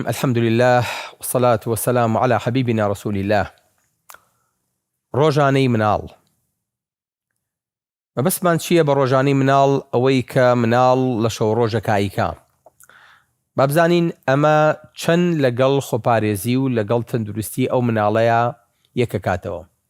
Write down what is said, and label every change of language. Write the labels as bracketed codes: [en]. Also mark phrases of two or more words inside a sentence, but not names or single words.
[ar] الحمد لله والصلاة والسلام على حبيبنا رسول الله. [ckb] ڕۆژانەی مناڵ. مەبەستمان چییە بە ڕۆژانەی مناڵ؟ ئەوەی کە مناڵ لە شەو ڕۆژە کایکا. با بزانین ئەمە چەند لەگەڵ خۆپارێزی و لەگەڵ تەندروستی ئەو مناڵەیە یەکەکاتەوە.